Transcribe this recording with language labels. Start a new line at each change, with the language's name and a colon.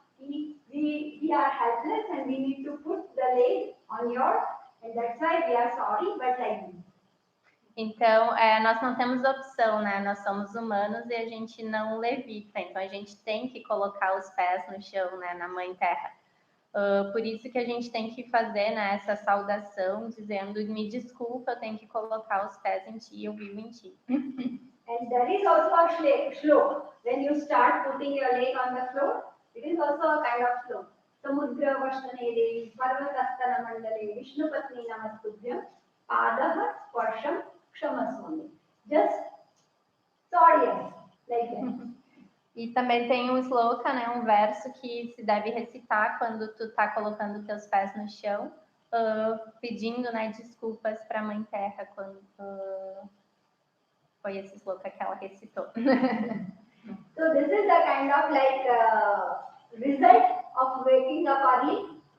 English: We are helpless and we need to put the leg on your, and that's why we are sorry, but like this.
Portuguese: Então, nós não temos opção, né? Nós somos humanos e a gente não levita. Então, a gente tem que colocar os pés no chão, né? Na Mãe Terra. Por isso que a gente tem que fazer, né, essa saudação, dizendo, me desculpa, eu tenho que colocar os pés em ti, eu vivo em ti.
English: And there is also a shloka. When you start putting your leg on the floor, it is also a kind of shloka.
Sanskrit: Samudra vashtane devi, parvatastana mandale, Vishnu patni namaskubhyam, padaha sparsham kshamaswami.
English: Just sorry, like that.
Portuguese: E também tem um sloka, né, um verso que se deve recitar quando tu tá colocando teus pés no chão, pedindo, né, desculpas para a Mãe Terra quando foi esse sloka que ela recitou.
English: So this is a kind of like result of waking up early.